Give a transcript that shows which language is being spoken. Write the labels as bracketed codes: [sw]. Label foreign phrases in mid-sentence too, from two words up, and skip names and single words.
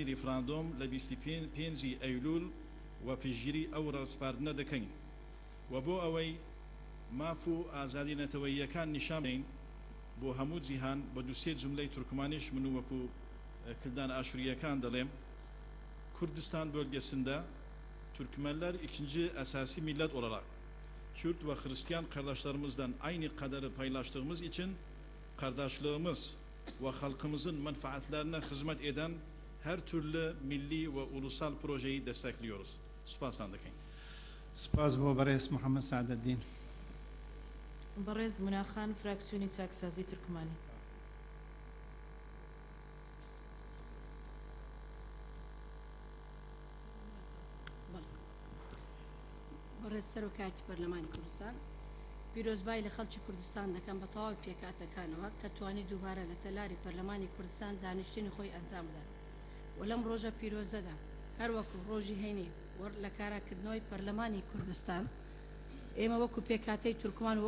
[ckb] ریفراندۆم لە 25 ئەیلول و پشگیری ئەو ڕاستپاردنە دەکەین و بۆ ئەوەی ماف و ئازادی نەتەوەییەکان نیشان بدەین بۆ هەموو جیهان بە دووسێ جملەی تورکمانیش من وەکو کلدان ئاشوریەکان دەڵێم [tr] Kürdistan bölgesinde Türkmenler ikinci esasi millet olarak Kürt ve Hristiyan kardeşlerimizden aynı kadarı paylaştığımız için kardeşliğimiz ve halkımızın menfaatlerine hizmet eden her türlü milli ve ulusal projeyi destekliyoruz. Spasandakın. [ckb] سپاس بۆ بەڕێز محەممەد سعدەدین. بەڕێز مناخان فراکسیۆنی چاکسازی تورکمانی. بەڕێز سەرۆکایەتی پەرلەمانی کوردستان پیرۆزبای لە خەڵکی کوردستان دەکەم بە تەواوی پێکاتەکانەوە کە توانی دووبارە لە تەلاری پەرلەمانی کوردستان دانیشتنی خۆی ئەنجام بدەن و لەم ڕۆژە پیرۆزەدا هەروەکو ڕۆژی هەینی لە کاراکردنەوەی پەرلەمانی کوردستان ئێمە وەکو پێکاتەی تورکمان و